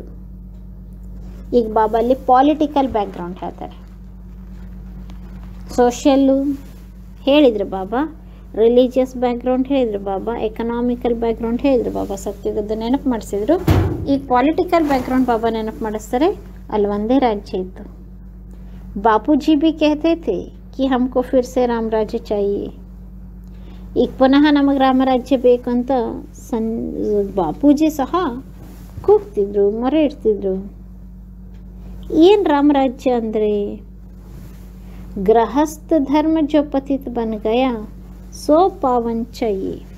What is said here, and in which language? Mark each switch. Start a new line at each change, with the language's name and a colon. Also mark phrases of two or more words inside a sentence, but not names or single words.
Kannada: ಈಗ ಬಾಬಾ ಅಲ್ಲಿ
English: political background
Kannada: ಹೇಳ್ತಾರೆ, ಸೋಷಿಯಲ್ಲು ಹೇಳಿದ್ರು ಬಾಬಾ,
English: religious background
Kannada: ಹೇಳಿದರು ಬಾಬಾ,
English: economical background
Kannada: ಹೇಳಿದರು ಬಾಬಾ. ಸತ್ಯುಗದ ನೆನಪು ಮಾಡಿಸಿದ್ರು. ಈಗ
English: political background
Kannada: ಬಾಬಾ ನೆನಪು ಮಾಡಿಸ್ತಾರೆ. ಅಲ್ಲಿ ಒಂದೇ ರಾಜ್ಯ ಇತ್ತು.
Hindi: ಬಾಪೂಜಿ ಬಿ कहते थे कि हमको फिर से राम राज्य चाहिए.
Kannada: ಈಗ ಪುನಃ ನಮಗೆ ರಾಮರಾಜ್ಯ ಬೇಕು ಅಂತ ಬಾಪೂಜಿ ಸಹ ಕೂಗ್ತಿದ್ರು, ಮೊರೆ ಇಡ್ತಿದ್ರು. ಏನು ರಾಮರಾಜ್ಯ ಅಂದರೆ ಗೃಹಸ್ಥ ಧರ್ಮ
Hindi: जो पतित बन गया सो पावन चाहिए.